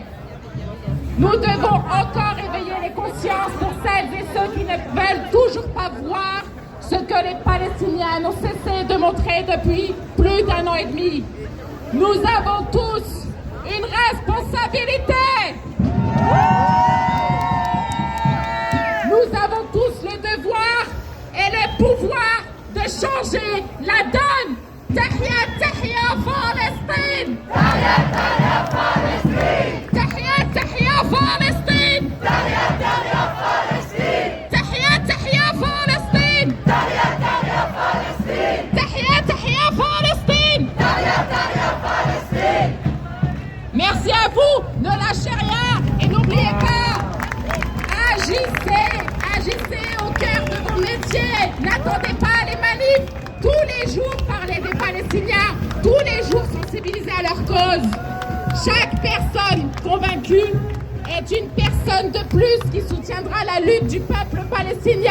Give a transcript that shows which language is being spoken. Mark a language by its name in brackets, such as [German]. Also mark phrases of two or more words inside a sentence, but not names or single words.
[French] Nous devons encore éveiller les consciences pour celles et ceux qui ne veulent toujours pas voir ce que les Palestiniens n'ont cessé de montrer depuis plus d'1 an et demi. Nous avons tous une responsabilité. Nous avons tous le devoir et le pouvoir de changer la donne. [Arabic] تحيا، تحيا, Palestine! تحيا، تحيا, Palestine! تحيا، تحيا, Palestine! تحيا، تحيا, Palestine! تحيا، تحيا, Palestine! تحيا، تحيا, Palestine! تحيا، تحيا, Palestine! تحيا، تحيا, Palestine! [French] Merci à vous, ne lâchez rien et n'oubliez pas, agissez! n'entendez pas les manifs. Tous les jours, parler des Palestiniens. Tous les jours, sensibiliser à leur cause. Chaque personne convaincue est une personne de plus qui soutiendra la lutte du peuple palestinien.